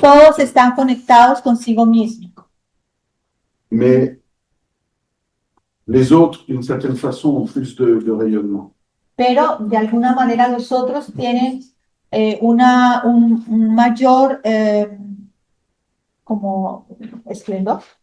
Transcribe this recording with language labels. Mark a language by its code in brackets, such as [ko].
[es] Todos están conectados consigo mismos. [fr] Mais les autres, d'une certaine façon, ont plus de rayonnement. [es] Pero de alguna manera los otros tienen un mayor como esplendor.